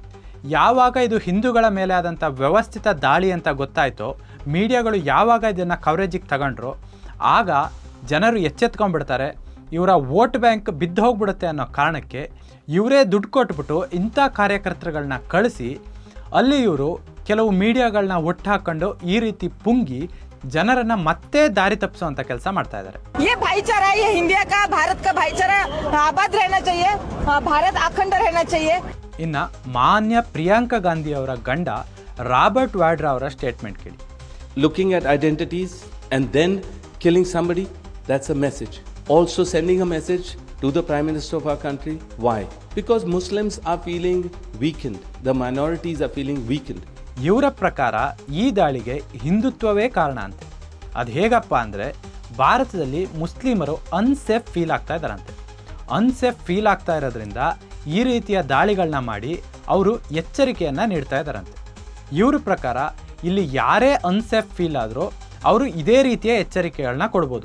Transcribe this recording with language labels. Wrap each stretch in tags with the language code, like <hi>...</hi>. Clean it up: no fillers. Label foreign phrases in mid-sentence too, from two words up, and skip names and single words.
<kn>ಯಾವಾಗ ಇದು ಹಿಂದೂಗಳ ಮೇಲೆ ಆದಂಥ ವ್ಯವಸ್ಥಿತ ದಾಳಿ ಅಂತ ಗೊತ್ತಾಯಿತೋ, ಮೀಡಿಯಾಗಳು ಯಾವಾಗ ಇದನ್ನು ಕವರೇಜಿಗೆ ತಗೊಂಡ್ರು, ಆಗ ಜನರು ಎಚ್ಚೆತ್ಕೊಂಡ್ಬಿಡ್ತಾರೆ. ಇವರ</kn> <en>vote bank</en> <kn>ಬಿದ್ದು ಹೋಗ್ಬಿಡುತ್ತೆ ಅನ್ನೋ ಕಾರಣಕ್ಕೆ ಇವರೇ ದುಡ್ಡು ಕೊಟ್ಬಿಟ್ಟು ಇಂಥ ಕಾರ್ಯಕರ್ತರುಗಳನ್ನ ಕಳಿಸಿ ಅಲ್ಲಿ ಇವರು ಕೆಲವು ಮೀಡಿಯಾಗಳನ್ನ ಒಟ್ಟು ಹಾಕೊಂಡು ಈ ರೀತಿ ಪುಂಗಿ ಜನರನ್ನ ಮತ್ತೆ ದಾರಿ ತಪ್ಪಿಸುವಂತ ಕೆಲಸ ಮಾಡ್ತಾ ಇದ್ದಾರೆ.</kn> <hi>ये भाईचारा, ये इंडिया का, भारत का भाईचारा आबाद रहना चाहिए, भारत अखंड रहना चाहिए.</hi> <kn>ಇನ್ನ ಮಾನ್ಯ ಪ್ರಿಯಾಂಕಾ ಗಾಂಧಿ ಅವರ ಗಂಡ ರಾಬರ್ಟ್ ವಾಡ್ರಾ ಅವರ ಸ್ಟೇಟ್ಮೆಂಟ್ ಕೇಳಿ.</kn> <en>Looking at identities and then killing somebody, that's a message. Also sending a message to the Prime Minister of our country. Why? Because Muslims are feeling weakened. The minorities are feeling weakened.</en> <kn>ಇವರ ಪ್ರಕಾರ ಈ ದಾಳಿಗೆ ಹಿಂದುತ್ವವೇ ಕಾರಣ ಅಂತೆ. ಅದು ಹೇಗಪ್ಪ ಅಂದರೆ, ಭಾರತದಲ್ಲಿ ಮುಸ್ಲಿಮರು</kn> <en>unsafe feel</en> <kn>ಆಗ್ತಾ ಇದ್ದಾರಂತೆ.</kn> <en>unsafe feel</en> <kn>ಆಗ್ತಾ ಇರೋದ್ರಿಂದ ಈ ರೀತಿಯ ದಾಳಿಗಳನ್ನ ಮಾಡಿ ಅವರು ಎಚ್ಚರಿಕೆಯನ್ನು ನೀಡ್ತಾ ಇದ್ದಾರಂತೆ. ಇವ್ರ ಪ್ರಕಾರ ಇಲ್ಲಿ ಯಾರೇ</kn> <en>unsafe feel</en> <kn>ಆದರೂ ಅವರು ಇದೇ ರೀತಿಯ ಎಚ್ಚರಿಕೆಗಳನ್ನ ಕೊಡ್ಬೋದು.</kn>